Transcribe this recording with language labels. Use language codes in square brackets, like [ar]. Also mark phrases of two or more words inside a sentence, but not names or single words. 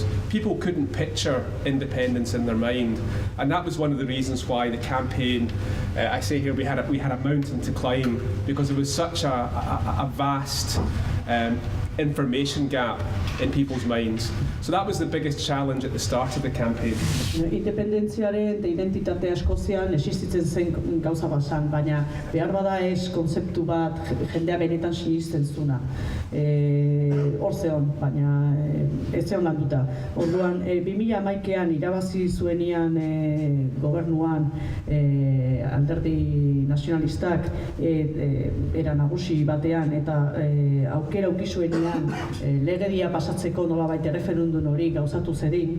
[en] People couldn't picture independence in their mind. And that was one of the reasons why the campaign, I say here, we had a mountain to climb, because there was such a vast information gap in people's minds. So that was the biggest challenge at the start of the campaign. [eu] Independentziaren eta identitatea Eskozian existitzen zen gauza basan, baina behar bada ez konzeptu bat jendea benetan sinisten zuna. Hor zeon, baina ez zeon landuta. Orduan, 2011an irabazi zuenian gobernuan alderdi nazionalistak era nagusi batean eta aukera auki zuenian legedia pasatzeko nolabait erreferendum hori gauzatu zedin.